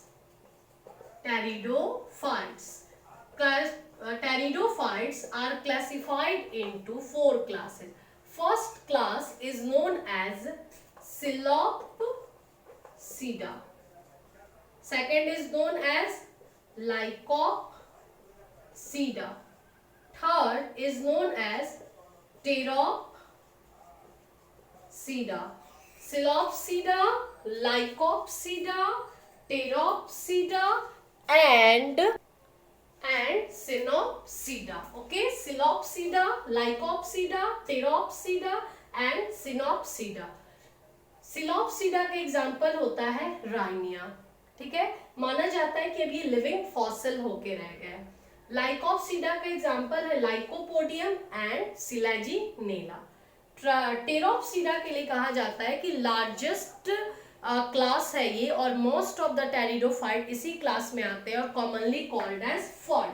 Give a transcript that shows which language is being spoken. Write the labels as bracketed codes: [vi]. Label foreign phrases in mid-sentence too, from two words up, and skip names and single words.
[en] Pteridophytes are classified into 4 classes. First class is known as Psilopsida. Second is known as Lycopsida. Third is known as Pteropsida. Pteropsida, Silopsida, Lycopsida, Pteropsida and Synopsida. Okay, Silopsida, Lycopsida, Pteropsida and Synopsida. [hi] सिलॉप्सिडा का एग्जाम्पल होता है राइनिया, ठीक है, माना जाता है कि अब ये [en] living fossil [hi] होके रह गया है। लाइकोप्सिडा का एग्जाम्पल है लाइकोपोडियम एंड सिलेजिनेला। टेरोप्सिडा के लिए कहा जाता है कि [en] largest class [hi] है ये और [en] most of the pteridophyte [hi] इसी क्लास में आते हैं और [en] commonly called as fern.